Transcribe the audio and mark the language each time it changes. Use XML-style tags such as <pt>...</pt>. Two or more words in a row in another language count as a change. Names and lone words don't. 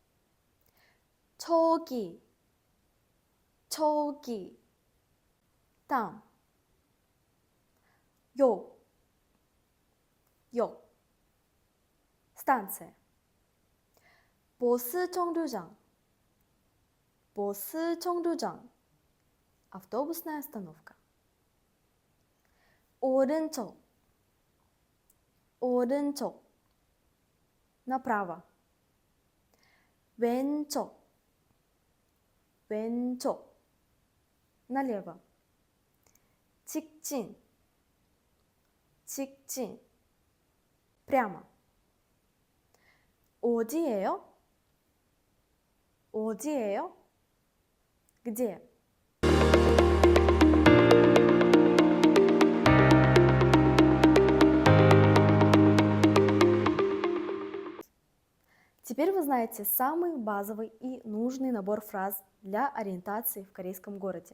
<ko>저기, 저기, там. 역, 역, станция. 버스 정류장, 버스 정류장,</ko> <ru>автобусная остановка.</ru> <ko>오른쪽, 오른쪽, направо. 왼쪽, 왼쪽, налево. 직진, 직진, прямо. 어디예요? 어디예요?</ko> <ru>где? Теперь вы знаете самый базовый и нужный набор фраз для ориентации в корейском городе.</ru>